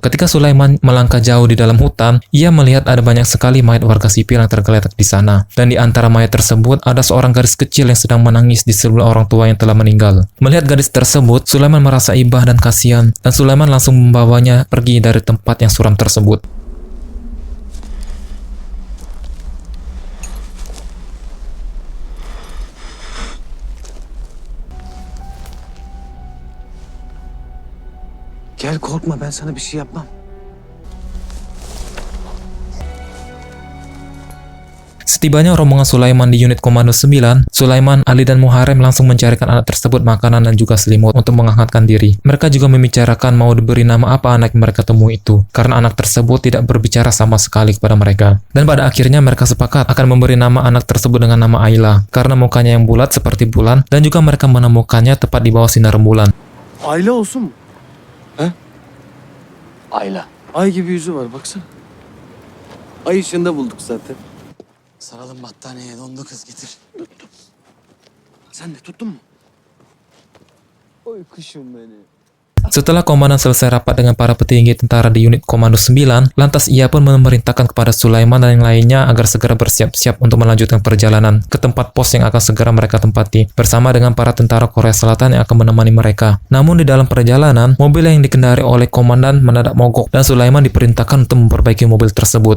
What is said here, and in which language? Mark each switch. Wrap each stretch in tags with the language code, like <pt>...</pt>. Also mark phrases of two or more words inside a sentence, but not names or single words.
<id>Ketika Sulaiman melangkah jauh di dalam hutan, ia melihat ada banyak sekali mayat warga sipil yang tergeletak di sana. Dan di antara mayat tersebut, ada seorang gadis kecil yang sedang menangis di sebelah orang tua yang telah meninggal. Melihat gadis tersebut, Sulaiman merasa iba dan kasihan, dan Sulaiman langsung membawanya pergi dari tempat yang suram tersebut.</id> <tr>Gel korkma, ben sana bir şey yapmam.</tr> <id>Setibanya rombongan Sulaiman di unit Komando 9, Sulaiman, Ali, dan Muharrem langsung mencarikan anak tersebut makanan dan juga selimut untuk menghangatkan diri. Mereka juga membicarakan mau diberi nama apa anak yang mereka temui itu, karena anak tersebut tidak berbicara sama sekali kepada mereka. Dan pada akhirnya mereka sepakat akan memberi nama anak tersebut dengan nama Ayla, karena mukanya yang bulat seperti bulan, dan juga mereka menemukannya tepat di bawah sinar rembulan.</id> <tr>Ayla olsun mu? He? Ayla. Ay gibi yüzü var, baksana. Ay ışığında bulduk zaten. Saralım battaniyeye, dondu kız, getir. Tuttum. Sen de tuttun mu? Oy kuşum beni.</tr> <id>Setelah komandan selesai rapat dengan para petinggi tentara di unit Komando 9, lantas ia pun memerintahkan kepada Sulaiman dan yang lainnya agar segera bersiap-siap untuk melanjutkan perjalanan ke tempat pos yang akan segera mereka tempati, bersama dengan para tentara Korea Selatan yang akan menemani mereka. Namun di dalam perjalanan, mobil yang dikendari oleh komandan mendadak mogok dan Sulaiman diperintahkan untuk memperbaiki mobil tersebut.</id>